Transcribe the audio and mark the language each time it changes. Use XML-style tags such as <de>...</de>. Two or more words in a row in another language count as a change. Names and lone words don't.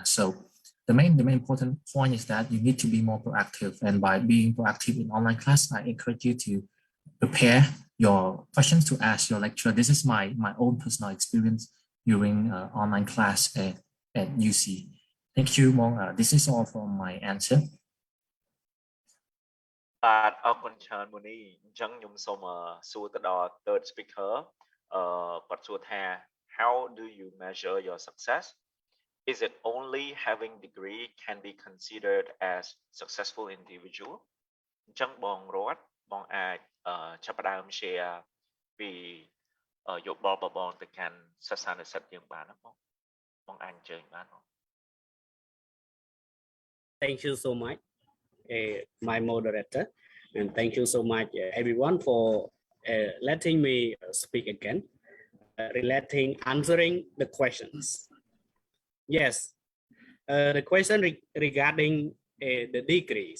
<en>So the main important point is that you need to be more proactive. And by being proactive in online class, I encourage you to prepare your questions to ask your lecturer. This is my own personal experience during online class at UC. Thank you, Mong. This is all from my answer.</en> <km>បាទអរគុណច្រើន Moni អញ្ចឹងខ្ញុំសូមសួរទៅដល់</km> <en>third speaker</en> <km>គាត់សួរថា</km> <en>how do you measure your success? Is it only having degree can be considered as successful individual?</en> <km>អញ្ចឹងបងរតបងអាចចាប់ផ្ដើម share ពីយោបល់បងទៅកាន់សិស្សានុសិស្សយើងបានណាបងអាចអញ្ជើញបាន</km> <en>Thank you so much, my moderator, and thank you so much, everyone, for letting me speak again, answering the questions. Yes, the question regarding the degrees.</en>